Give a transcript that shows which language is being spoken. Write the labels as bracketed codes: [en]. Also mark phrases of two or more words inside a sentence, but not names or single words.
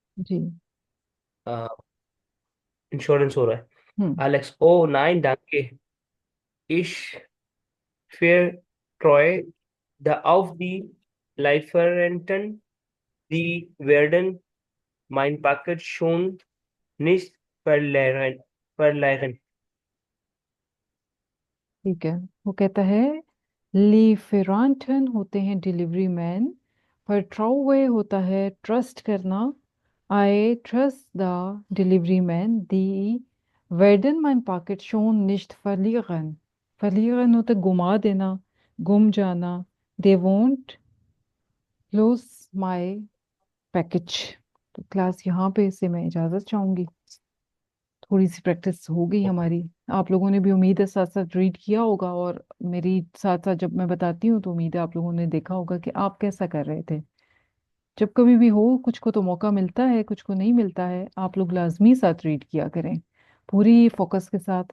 [hi] जी। इंश्योरेंस हो रहा है। हम्म। [de] Alex, oh nein, danke. Ich vertraue da auf die Lieferanten, die werden mein Paket schon nicht verlieren. [hi] ठीक है। वो कहता है लीफेरांटन होते हैं [en] delivery man, [hi] वर्ट्राउवे होता है ट्रस्ट करना। [en] I trust the delivery man, [de] die werden mein Paket schon nicht verlieren. [hi] verlieren होता है गुमा देना, गुम जाना। [en] they won't lose my package। [hi] तो क्लास यहाँ पे से मैं इजाज़त चाहूंगी। थोड़ी सी प्रैक्टिस हो गई हमारी। आप लोगों ने भी उम्मीद है साथ साथ रीड किया होगा, और मेरी साथ साथ जब मैं बताती हूँ तो उम्मीद है आप लोगों ने देखा होगा कि आप कैसा कर रहे थे। जब कभी भी हो, कुछ को तो मौका मिलता है, कुछ को नहीं मिलता है, आप लोग लाजमी साथ रीड किया करें, पूरी फोकस के साथ।